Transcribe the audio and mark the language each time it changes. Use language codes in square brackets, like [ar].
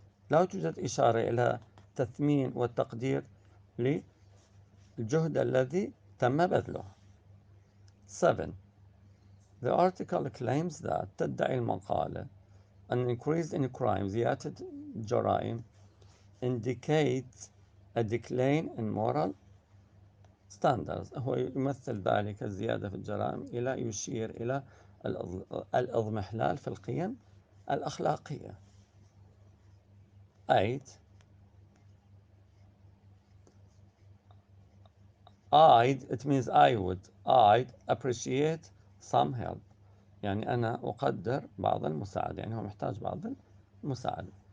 [ar] لا توجد إشارة إلى تثمين والتقدير للجهد الذي تم بذله. 7. [en] The article claims that [ar] تدعي المقالة [en] an increase in crime [ar] زيادة الجرائم [en] indicates a decline in moral standards. [ar] هو يمثل ذلك الزيادة في الجرائم إلى يشير إلى الإضمحلال في القيم الأخلاقية. 8. [en] it means I would appreciate some help، [ar] يعني أنا أقدر بعض المساعدة، يعني هو محتاج بعض المساعدة.